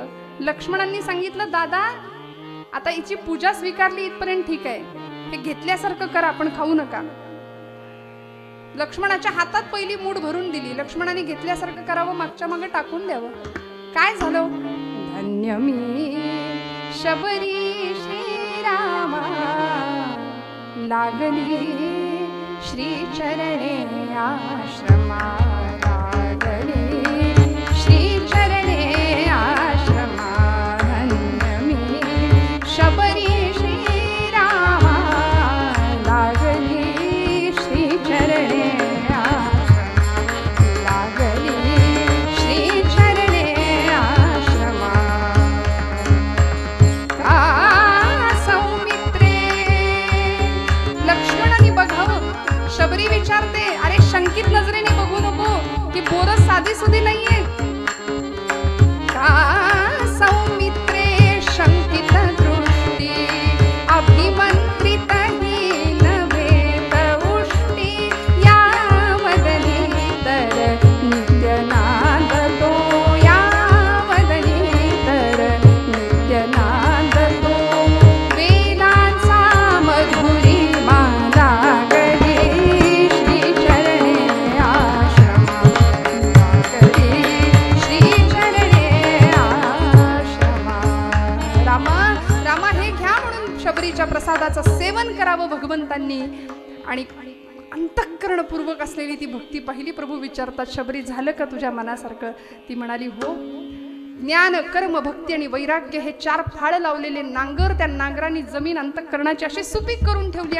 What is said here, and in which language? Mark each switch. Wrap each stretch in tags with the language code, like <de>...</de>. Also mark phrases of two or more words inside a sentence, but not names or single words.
<mr>लक्ष्मणांनी सांगितलं दादा आता हिची पूजा स्वीकारली इथपर्यंत ठीक आहे, हे घेतल्यासारखं करा, आपण खाऊ नका. लक्ष्मणाच्या हातात पहिली मूठ भरून दिली. लक्ष्मणाने घेतल्यासारखं करावं, मागच्या मागे टाकून द्यावं. काय झालं, धन्य मी शबरी श्रीरामा लागली श्री चरणे आश्रमा. लागली श्री चरणे आश्रमा. धन्य मी शबरी श्रीरामा लागली श्री चरणे आश्रमा. लागली श्री चरणे आश्रमा. का सौमित्रे. लक्ष्मणाने बघावं, शबरी विचारते अरे शंकित नजरेने बघू नको, की बोरस साधी सुधी नाहीये. का सौमित्रे शंकित दृष्टी अभिमंत्रित हीन भेद उष्टी. या वदनी तर नित्यनाद तो. या वदनी तर नित्यनाद तो. वेदांचा मधुरी माला गली श्री चरणे आश्रमा. लागली श्री चरणे आश्रमा. रामा रामा हे घ्या म्हणून शबरीच्या प्रसादाचं सेवन करावं भगवंतांनी. आणि अंतःकरणपूर्वक असलेली ती भक्ती पाहिली. प्रभू विचारतात शबरी झालं का तुझ्या मनासारखं. ती म्हणाली हो. ज्ञान कर्म भक्ती आणि वैराग्य हे 4 फाळ लावलेले नांगर, त्या नांगरांनी जमीन अंतःकरणाची अशी सुपीक करून ठेवली.</mr>